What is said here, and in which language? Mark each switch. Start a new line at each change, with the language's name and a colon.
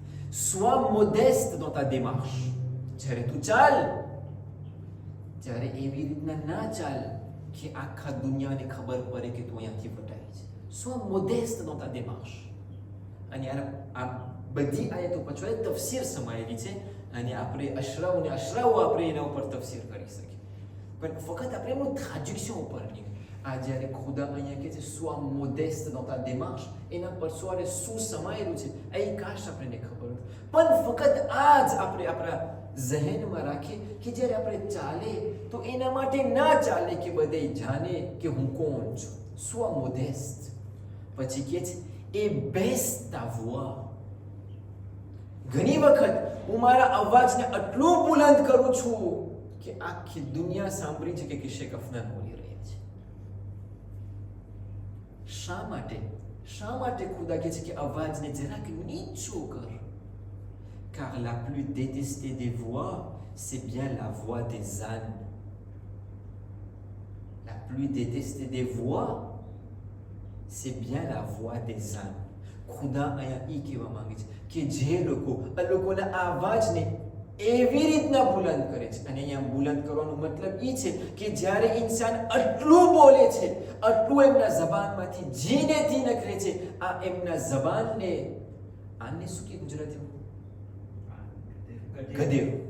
French: Sois modeste dans ta démarche.
Gujarati: જ્યારે તું ચાલ ત્યારે એવી રીતના ના ચાલ કે આખા દુનિયાને ખબર પડે કે તું અહીંયાથી વટાય છે.
French: Sois modeste dans ta démarche.
Gujarati: અને આ બધી આયતો પછી તફસીર સમાયેલી છે અને આપણે અશરાઓ આપણે એના ઉપર તફસીર કરી શકીએ, પણ ફક્ત આપણે એનું ટ્રાન્ઝેક્શન ઉપર નહીં. આ જ્યારે ખુદા અહીંયા કહે છે
French: sois modeste dans ta démarche,
Gujarati: એના પર શું સમાયેલું છે એ કાશ આપણને ખબર હતું. પણ ફક્ત આ જ આપણે આપણા ઝહેનમાં રાખીએ કે જ્યારે આપણે ચાલે તો એના માટે ના ચાલે કે બધે જાણે કે હું કોણ છું.
French: sois modeste.
Gujarati: પછી કહે છે
French: et baisse ta voix.
Gujarati: ઘણી વખત હું મારા અવાજને આટલું બુલંદ કરું છું કે આખી દુનિયા સાંભળી છે કે કિશેક અફનાન બોલી રહ્યા છે. શા માટે ખુદા કહે છે કે અવાજને જરાક નીચું કર?
French: car la plus détestée des voix c'est bien la voix des ânes. La plus détestée des voix c'est bien la voix des ânes.
Gujarati: ખુદા અહીંયા એ કહેવા માંગે છે કે જે લોકોના અવાજને એવી રીતના બુલંદ કરે છે, અને અહીંયા બુલંદ કરવાનો મતલબ એ છે કે જ્યારે ઇન્સાન આટલું બોલે છે, આટલું એમના જબાનમાંથી જીનેથી નીકળે છે, આ એમના જબાનને આને શું કે ગુજરાતીમાં ગધેર.